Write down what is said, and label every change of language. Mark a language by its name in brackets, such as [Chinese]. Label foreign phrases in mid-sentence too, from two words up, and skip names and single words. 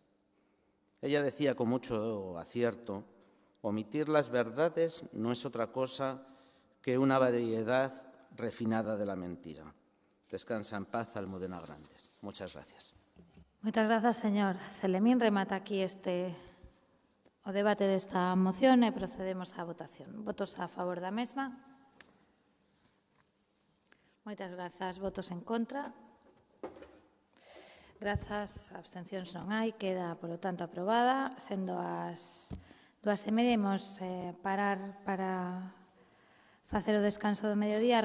[Spanish] Ella decía con mucho acierto, omitir las verdades no es otra cosa que una variedad refinada de la mentira. Descansa en paz, Almudena Grandes. Muchas gracias. Muchas gracias, señor Celemín. [Galician] Remata aquí o debate desta moción e procedemos á votación. Votos a favor da mesma? Moitas grazas. Votos en contra? Grazas. Abstencións non hai. Queda, polo tanto, aprobada. Sendo as 2:30, imos parar para facer o descanso do mediodía.